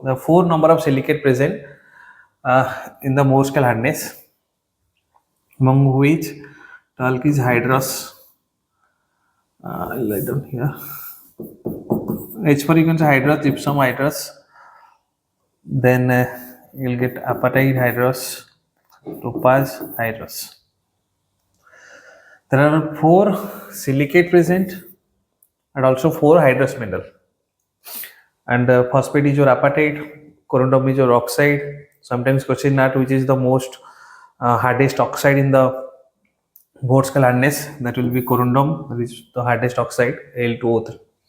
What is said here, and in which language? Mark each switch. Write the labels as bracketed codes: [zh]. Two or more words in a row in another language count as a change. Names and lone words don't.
[en] There are 4 number of silicate present in the Mohs scale hardness, among which talc is hydrous. I'll write down here. H4 you can say hydrous, gypsum hydrous. Then you'll get apatite hydrous, topaz hydrous. There are 4 silicate present and also 4 hydrous mineral. And phosphate is your apatite, corundum is your oxide. Sometimes question that which is the most hardest oxide in the Mohs scale hardness, that will be corundum, which is the hardest oxide, Al2O3.